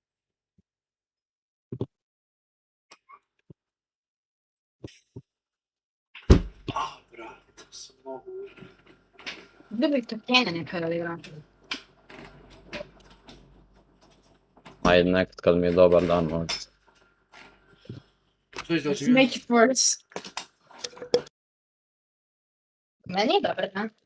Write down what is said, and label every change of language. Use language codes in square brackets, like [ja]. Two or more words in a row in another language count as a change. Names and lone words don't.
[bs] Brate, sam mogu... Gdje bi to kene nekada da igram? Ajde nekad kad mi je dobar dan možda. [en] Let's make it worse. [bs] Meni je dobar dan.